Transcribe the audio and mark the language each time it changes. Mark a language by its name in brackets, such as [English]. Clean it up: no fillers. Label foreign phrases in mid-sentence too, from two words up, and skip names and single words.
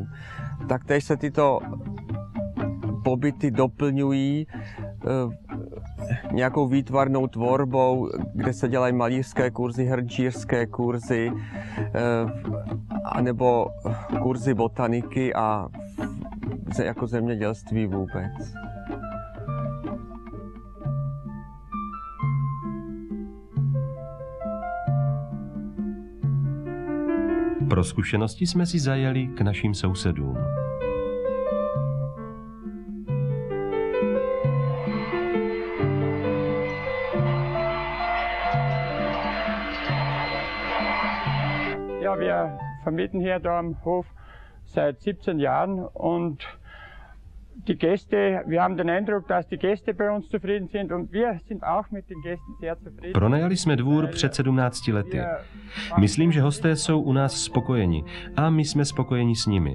[Czech] Taktéž se tyto pobyty doplňují nějakou výtvarnou tvorbou, kde se dělají malířské kurzy, hrnčířské kurzy, anebo kurzy botaniky a jako zemědělství vůbec. Pro zkušenosti jsme si zajeli k našim sousedům. [German] Ja, wir vermieten hier da am Hof seit 17 Jahren und die Gäste, wir haben den Eindruck, dass die Gäste bei uns zufrieden sind und wir sind auch mit den Gästen sehr zufrieden. [Czech] Pronajali jsme dvůr před 17 lety. Myslím, že hosté jsou u nás spokojeni a my jsme spokojeni s nimi.